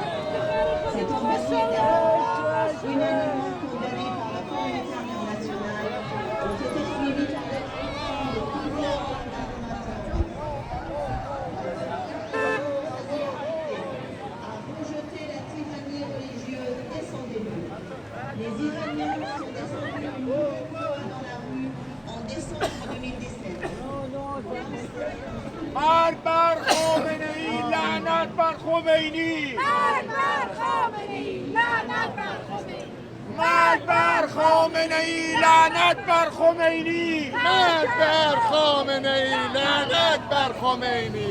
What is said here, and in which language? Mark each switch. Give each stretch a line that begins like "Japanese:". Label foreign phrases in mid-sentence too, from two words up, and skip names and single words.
French: Cet engagement était unanimement condamné par la communauté internationale, ont été suivis par l'expression de plusieurs internationaux. A rejeté la tyrannie religieuse dès son début. Les Iraniens sont descendus une nouvelle fois dans la rue en décembre 2017.
Persian: مرگ بر خامنه ای، لعنت بر خمینی. مرگ بر خامنه ای، لعنت بر خمینی. مرگ بر خامنه ای، لعنت بر خمینی. مرگ بر خامنه ای، لعنت بر خمینی.